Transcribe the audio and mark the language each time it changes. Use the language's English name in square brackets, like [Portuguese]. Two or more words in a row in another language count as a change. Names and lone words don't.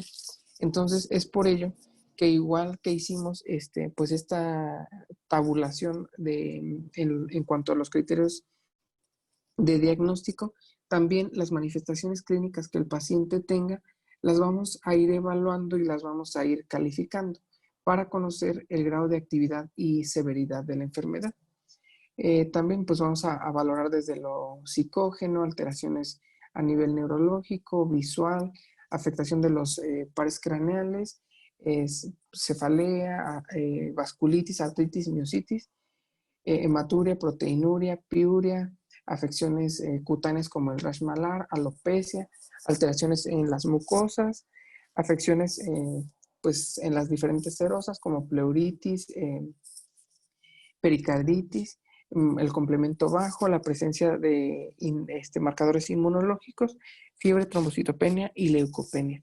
[Spanish] Entonces, es por ello que igual que hicimos pues esta tabulación en cuanto a los criterios de diagnóstico, también las manifestaciones clínicas que el paciente tenga, las vamos a ir evaluando y las vamos a ir calificando para conocer el grado de actividad y severidad de la enfermedad. También pues vamos a valorar desde lo psicógeno, alteraciones a nivel neurológico, visual, afectación de los pares craneales, cefalea, vasculitis, artritis, miositis, hematuria, proteinuria, piuria, afecciones cutáneas como el rash malar, alopecia, alteraciones en las mucosas, afecciones pues en las diferentes serosas como pleuritis, pericarditis, el complemento bajo, la presencia de marcadores inmunológicos, fiebre, trombocitopenia y leucopenia.